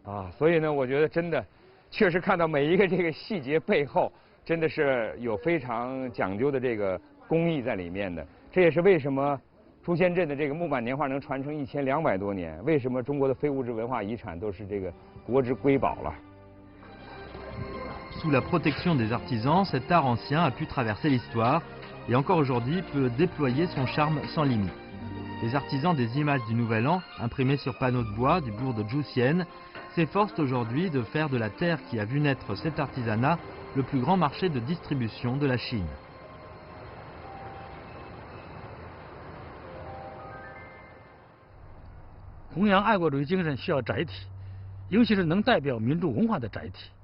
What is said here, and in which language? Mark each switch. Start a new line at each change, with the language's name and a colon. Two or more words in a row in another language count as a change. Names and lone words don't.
Chinese: 啊，所以呢，我觉得真的，确实看到每一个这个细节背后，真的是有非常讲究的这个工艺在里面的。这也是为什么朱仙镇的这个木板年画能传承1200多年，为什么中国的非物质文化遗产都是这个国之瑰宝了。
French: Sous la protection des artisans, cet art ancien a pu traverser l'histoire et encore aujourd'hui peut déployer son charme sans limite. Les artisans des images du Nouvel An, imprimées sur panneaux de bois du bourg de Joussienne, s'efforcent aujourd'hui de faire de la terre qui a vu naître cet artisanat le plus grand marché de distribution de la Chine.
Chinese: 弘扬爱国主义精神需要载体，尤其是能代表民族文化的载体。